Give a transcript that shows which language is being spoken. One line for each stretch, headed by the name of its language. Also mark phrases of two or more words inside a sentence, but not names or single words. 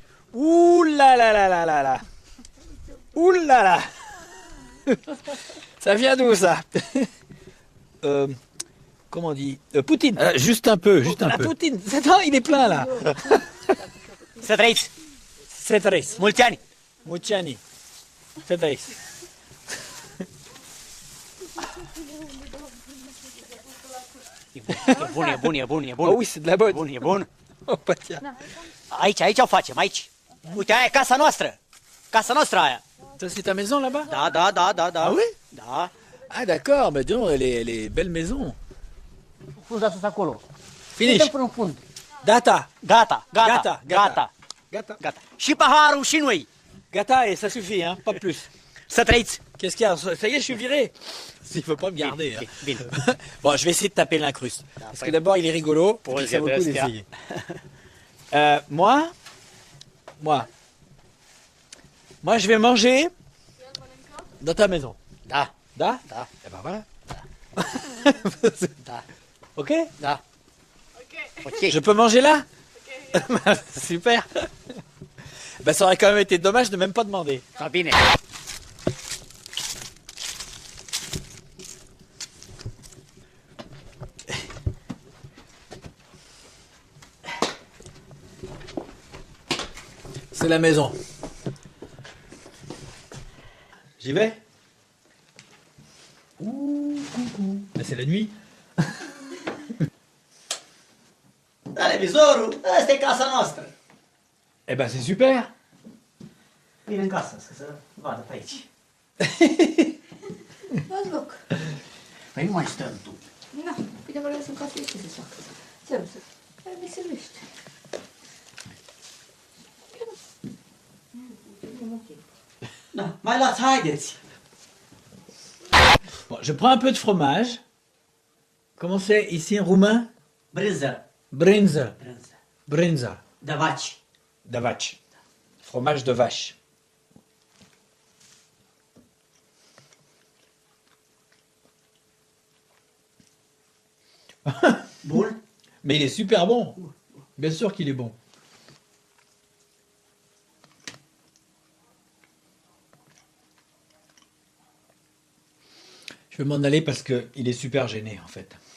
French: Ouh là là là là là là. Ouh là là. Ça vient d'où ça? Comment on dit? Poutine. Juste un peu, juste un La peu. Poutine. Non, il est plein là.
Romanian: Să trăiți. Să trăiți. Mulți ani. Mulți ani. Să trăiți. E bun, e bun, e bun, e bun.
French: Oh oui, c'est de la bonne.
Romanian: Bun, e bun.
French: Oh, bah, tiens.
Romanian: Aici o facem, aici. Uite, aia e casa noastră. Casa noastră aia.
French: Ça, c'est ta maison là-bas?
Romanian: Da.
French: Ah oui?
Romanian: Da.
French: Ah d'accord, mais dis donc, elle est belle maison.
Romanian: Frunza sus acolo. Finish. Suntem până în fund. Data. Gata. Gata. Gata. Și paharul și noi. Gata,
French: et ça suffit, hein, pas plus.
Romanian: Să trăiți.
French: Qu'est-ce qu'il y a? Ça y est, je suis viré. Il faut pas me garder. Hein.
Romanian: Bine.
French: Bon, je vais essayer de taper l'incruste. Parce que d'abord, il est rigolo. Pour Puis le ça vaut le coup Sébastien. d'essayer. Moi, je vais manger dans ta maison.
Romanian: Da. Da? Da.
French: Eh ben voilà.
Romanian: Da. Ok? Da.
French: Ok. Je peux manger là? Super. Ben, ça aurait quand même été dommage de même pas demander.
Romanian: Da, bine.
French: C'est la maison. J'y vais? Ouh, coucou. Ben, c'est la nuit.
Romanian: Televizorul, ăsta e casa noastră.
French: Eh ben, c'est super.
Romanian: Vine în casă, să vadă pe aici. Las loc. Păi nu mai stăm tu. Na, păi dacă vreau să-mi casă, ce să fac? Ce am să... Care mi se vește? Da, mai luați, haideți.
French: Bon, je prends un peu de fromage. Comment c'est ici en roumain?
Romanian: Brânză. Brinza. Brânză. Brinza. De vaci.
French: De vache. Fromage de vache.
Romanian: Bun.
French: Mais il est super bon. Bien sûr qu'il est bon. Je vais m'en aller parce que il est super gêné en fait.